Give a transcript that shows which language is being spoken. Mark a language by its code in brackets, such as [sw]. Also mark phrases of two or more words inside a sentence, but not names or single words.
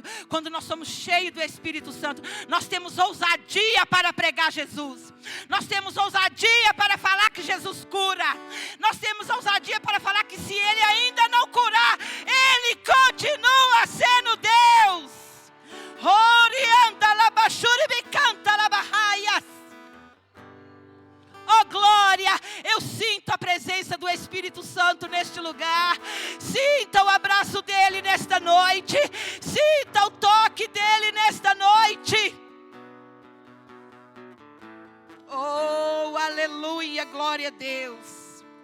[pt] Quando nós somos cheios do Espírito Santo, nós temos ousadia para pregar Jesus. Nós temos ousadia para falar que Jesus cura. Nós temos ousadia para falar que se Ele ainda não curar, Ele continua sendo Deus. Orianda labashuri bicanta labahaias. Sinta a presença do Espírito Santo neste lugar. Sinta o abraço dele nesta noite. Sinta o toque dele nesta noite. Oh, aleluia, glória a Deus.